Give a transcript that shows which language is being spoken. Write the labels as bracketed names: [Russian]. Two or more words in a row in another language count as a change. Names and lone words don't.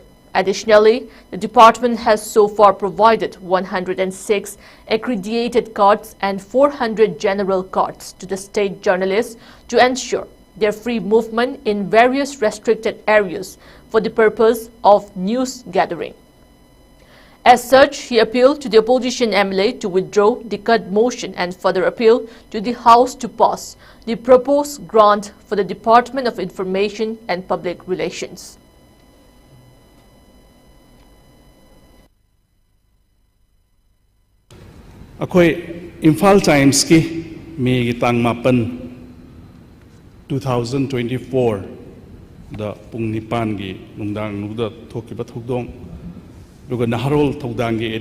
[English] Additionally, the department has so far provided 106 accredited cards and 400 general cards to the state journalists to ensure their free movement in various restricted areas for the purpose of news gathering. As such, he appealed to the opposition MLA to withdraw the cut motion and further appeal to the House to pass the proposed grant for the Department of Information and Public Relations. [Manipuri] Akoi Imphal Times ki mi tang mapan 2024 da pung nipan gi nungdang nuda thokiba thokdong luga naharol thokdang gi